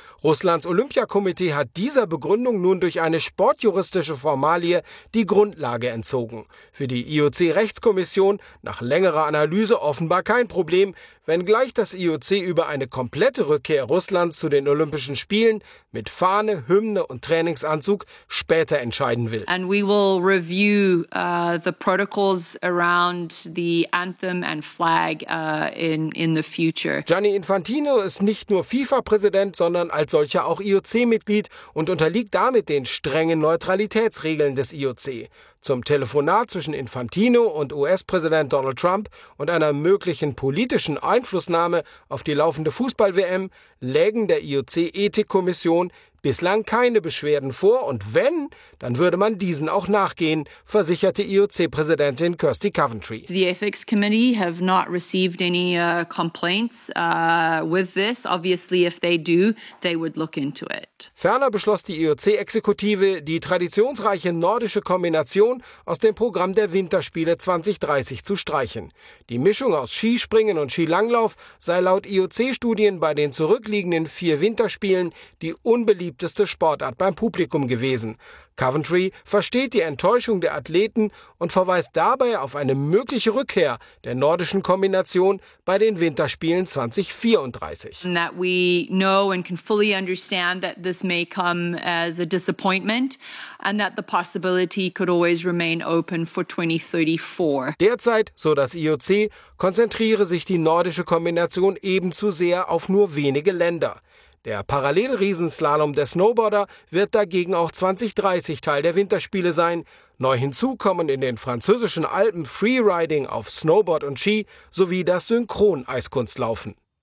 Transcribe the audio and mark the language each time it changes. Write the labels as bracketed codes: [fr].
[de] Russlands Olympiakomitee hat dieser Begründung nun durch eine sportjuristische Formalie die Grundlage entzogen. Für die IOC-Rechtskommission nach längerer Analyse offenbar kein Problem, wenngleich das IOC über eine komplette Rückkehr Russlands zu den Olympischen Spielen mit Fahne, Hymne und Trainingsanzug später entscheiden will. [en] And we will review the protocols around the anthem and flag in the future. [de] Gianni Infantino ist nicht nur FIFA-Präsident, sondern als solcher auch IOC-Mitglied und unterliegt damit den strengen Neutralitätsregeln des IOC. Zum Telefonat zwischen Infantino und US-Präsident Donald Trump und einer möglichen politischen Einflussnahme auf die laufende Fußball-WM lägen der IOC-Ethikkommission bislang keine Beschwerden vor. Und wenn, dann würde man diesen auch nachgehen, versicherte IOC-Präsidentin Kirsty Coventry. [en] The Ethics Committee have not received any complaints with this. Obviously, if they do, they would look into it. [de] Ferner beschloss die IOC-Exekutive, die traditionsreiche nordische Kombination aus dem Programm der Winterspiele 2030 zu streichen. Die Mischung aus Skispringen und Skilanglauf sei laut IOC-Studien bei den zurückliegenden 4 Winterspielen die unbeliebteste Sportart beim Publikum gewesen. Coventry versteht die Enttäuschung der Athleten und verweist dabei auf eine mögliche Rückkehr der nordischen Kombination bei den Winterspielen 2034. [en] And that we know and can fully understand that this may come as a disappointment and that the possibility could always remain open for 2034. [de] Derzeit, so das IOC, konzentriere sich die nordische Kombination eben zu sehr auf nur wenige Länder. Der Parallelriesenslalom der Snowboarder wird dagegen auch 2030 Teil der Winterspiele sein. Neu hinzu kommen in den französischen Alpen Freeriding auf Snowboard und Ski sowie das Synchron-Eiskunstlaufen.